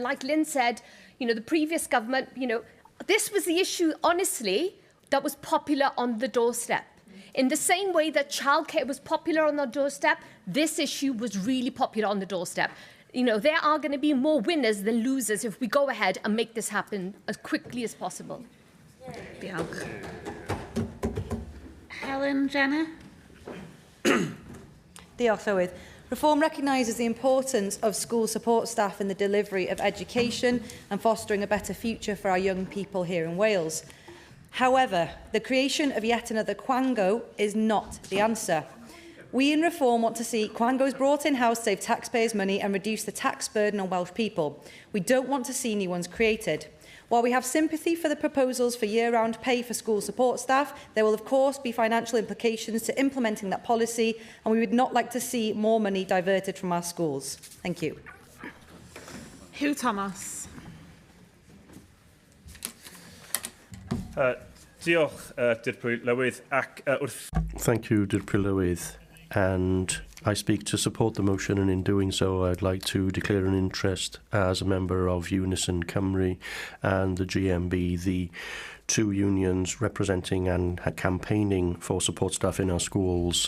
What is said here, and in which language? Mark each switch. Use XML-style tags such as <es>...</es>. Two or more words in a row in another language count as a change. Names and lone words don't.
<en>Like Lynn said, the previous government, this was the issue, honestly, that was popular on the doorstep. In the same way that childcare was popular on the doorstep, this issue was really popular on the doorstep. There are going to be more winners than losers if we go ahead and make this happen as quickly as possible.</en> <cy>Diolch. Helen Jenner. Diolch, Llywydd.</cy> <en>Reform recognises the importance of school support staff in the delivery of education and fostering a better future for our young people here in Wales. However, the creation of yet another quango is not the answer. We in Reform want to see quangos brought in-house save taxpayers' money and reduce the tax burden on Welsh people. We don't want to see new ones created. While we have sympathy for the proposals for year-round pay for school support staff, there will of course be financial implications to implementing that policy, and we would not like to see more money diverted from our schools. Thank you. Hugh Thomas.</en> <cy>Diolch, Dirprwy Lywydd, ac wrth...</cy> <en>Thank you,</en> <cy>Dirprwy Lywydd,</cy> <en>and I speak to support the motion, and in doing so I'd like to declare an interest as a member of UNISON Cymru and the GMB, the two unions representing and campaigning for support staff in our schools.</en>